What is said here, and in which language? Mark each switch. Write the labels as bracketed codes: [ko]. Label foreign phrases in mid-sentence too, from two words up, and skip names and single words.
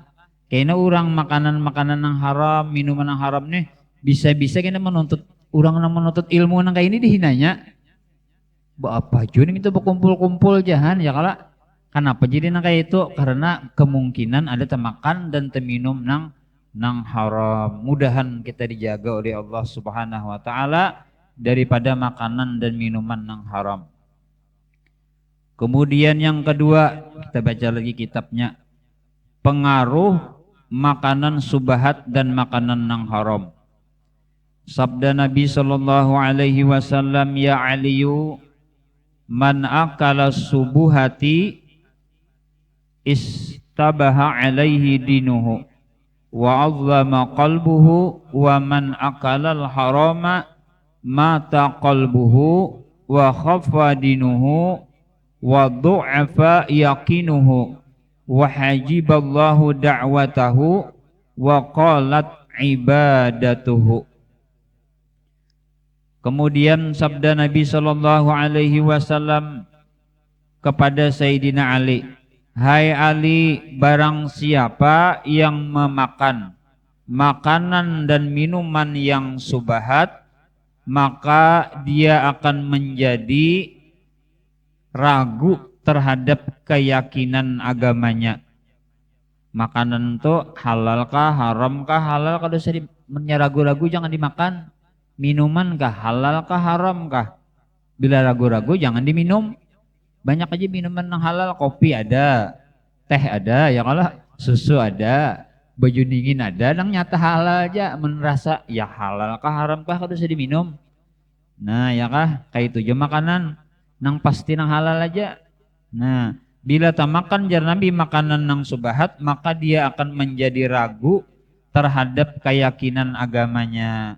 [id] Kayaknya orang makanan-makanan yang haram, minuman yang haram nih bisa-bisa kayaknya menuntut orang yang menuntut ilmu yang kayak ini dihinanya. Apa juga itu berkumpul-kumpul jahan ya kala. Kenapa jadi nang kayak itu? Karena kemungkinan ada temakan dan teminum nang haram. Mudahan kita dijaga oleh Allah [ar] سبحانه وتعالى [id] daripada makanan dan minuman yang haram. Kemudian yang kedua, kita baca lagi kitabnya. Pengaruh makanan subahat dan makanan yang haram. Sabda Nabi [ar] صلى الله عليه وسلم، يا علي، من أكل الشبهات استبه عليه دينه وعظم قلبه ومن أكل الحرام مات قلبه وخف دينه وضعف يقينه وحجب الله دعوته وقلت عبادته. [id] Kemudian sabda Nabi [ar] صلى الله عليه وسلم [id] kepada Sayyidina Ali, hai Ali, barang siapa yang memakan makanan dan minuman yang subahat maka dia akan menjadi ragu terhadap keyakinan agamanya. Makanan itu halalkah, haramkah? Halal kalau sedih ragu-ragu jangan dimakan. Minuman kah, halalkah, haramkah? Bila ragu-ragu jangan diminum. Banyak aja minuman yang halal, kopi ada, teh ada, [bjn] ya kalau susu ada, baju dingin ada, nang nyata halal aja merasa ya halal kah haram kah kalau bisa diminum. Nah ya kah kayak itu aja makanan nang pasti nang halal aja. Nah bila tak makan jar Nabi makanan nang subahat maka dia akan menjadi ragu terhadap keyakinan agamanya.